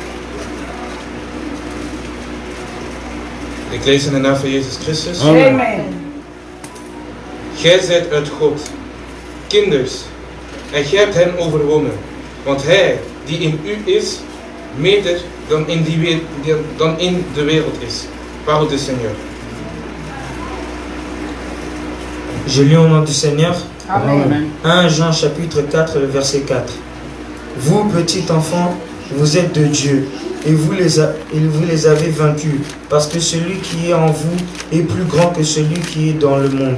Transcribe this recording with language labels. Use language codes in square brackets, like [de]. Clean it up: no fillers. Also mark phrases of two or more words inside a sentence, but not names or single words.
[nl] Ik lees in de naam van Jezus Christus. Amen. Gij zijt uit God, kinders, en gij hebt hen overwonnen. Want hij die in u is, meter dan in de wereld is. [fr] Parole du Seigneur. Je lis au nom du Seigneur. Amen. 1 Jean chapitre 4, le verset 4. Vous, petits enfants, vous êtes de Dieu, et vous les avez vaincus, parce que celui qui est en vous est plus grand que celui qui est dans le monde.